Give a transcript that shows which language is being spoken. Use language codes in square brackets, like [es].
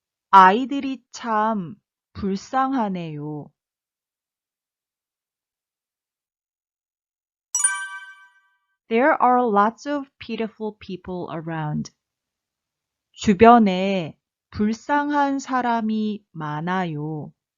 [ko] 아이들이 참 불쌍하네요. [en] There are lots of pitiful people around. [ko] 주변에 불쌍한 사람이 많아요.